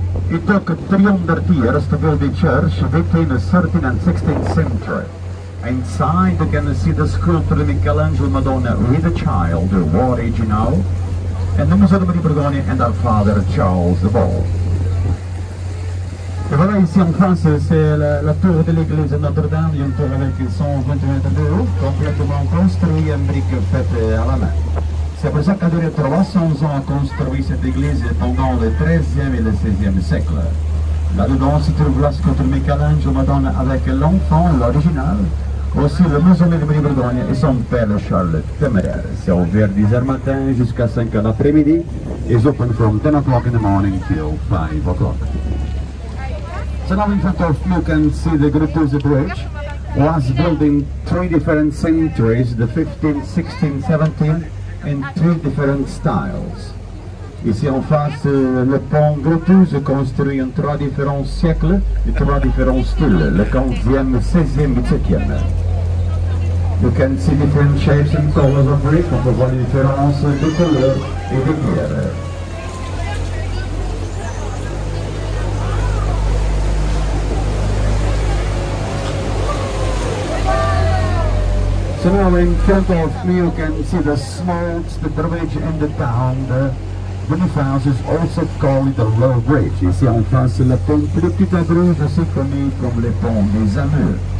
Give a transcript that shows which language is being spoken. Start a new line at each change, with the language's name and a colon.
English: It took 300 years to build the church between the 13th and 16th century. Inside you can see the sculpture of Michelangelo Madonna with a child, the original, and the Musée de Brugge and our father Charles the Bald.
French: Et voilà, ici en France, c'est la tour de l'église Notre-Dame, une tour avec 120 mètres de haut, complètement construite en briques faites à la main. C'est pour ça qu'a duré 300 ans à construire cette église pendant le XIIIe et le XVIe siècle. Là-dedans se trouve la sculpture Michelangelo Madonna avec l'enfant, l'original, aussi le mausolée de Brugge et son père Charles Téméraire. C'est ouvert 10h matin jusqu'à 5h l'après-midi.
English: It's open from 10 o'clock in the morning till 5 o'clock. So now in front of you you can see the Brugge Bridge. Was built in 3 different centuries, the 15th, 16th, 17th, in 3 different styles.
French: Ici en face, le pont Brugge construit en 3 différents siècles et 3 différents styles, le 15e, 16e et 17e.
English: You can see different shapes and colors of brick,
French: on peut voir les différences de couleurs et de pierres.
English: So now in front of me you can see the smokes, the bridge and the town. The Boniface is also called the Low Bridge.
French: Ici en face, le pont plus petit à Bruges, aussi connu comme le pont des Amours.